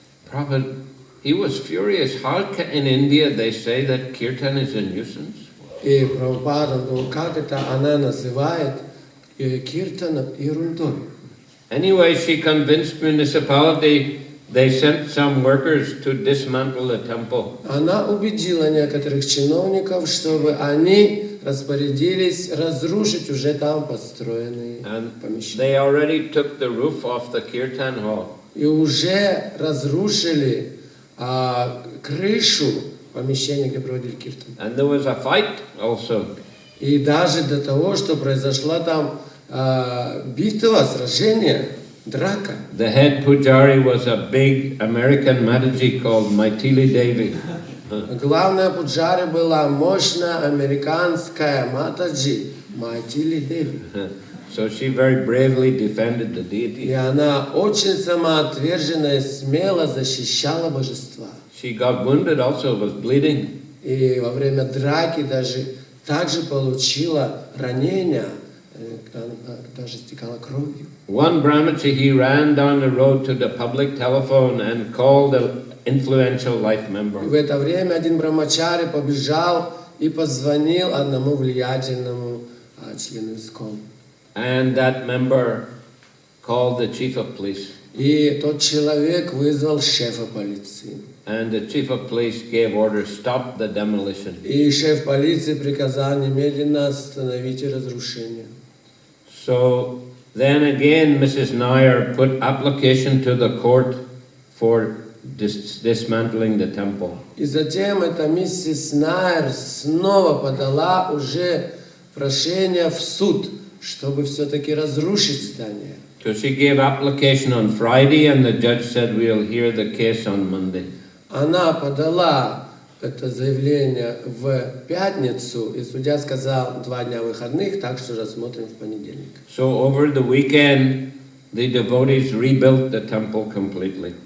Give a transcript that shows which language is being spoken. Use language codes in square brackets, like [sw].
[en] Prabhupada, he was furious. How in India they say that kirtan is a nuisance? [ru] И Прабхупада думал, как это она называет киртан ерундой. [en] Anyway, she convinced municipality. They sent some workers to dismantle the temple. [ru] Она убедила некоторых чиновников, чтобы они распорядились разрушить уже там построенные помещения. [en] They already took the roof off the kirtan hall. [ru] И уже разрушили крышу помещения, где проводили киртан. [en] And there was a fight also. [ru] И даже до того, что произошла там битва, сражение, драка. [en] The head pujari was a big American Mataji called Maitili Devi. [ru] Главная пуджари была мощная американская матаджи Маитили Деви. [en] So she very bravely defended the deity. [ru] И она очень самоотверженно и смело защищала божества. [en] She got wounded also, was bleeding. [ru] И во время драки также получила ранения, даже стекала кровью. [en] One Brahmachi, he ran down the road to the public telephone and called an influential life member. [ru] И в это время один брамачари побежал и позвонил одному влиятельному члену ИСККОН. [en] And that member called the chief of police. [ru] И тот человек вызвал шефа полиции. [en] And the chief of police gave orders, stop the demolition. [ru] И шеф полиции приказал немедленно остановить разрушение. [en] So then again, Mrs. Nair put application to the court for dismantling the temple. [ru] И затем эта миссис Найер снова подала уже прошение в суд, чтобы все-таки разрушить здание. [en] So she gave application on Friday, and the judge said we'll hear the case on Monday. [ru] Она подала это заявление в пятницу, и судья сказал 2 дня выходных, так что рассмотрим в понедельник. [en] So over the weekend, the devotees rebuilt the temple completely.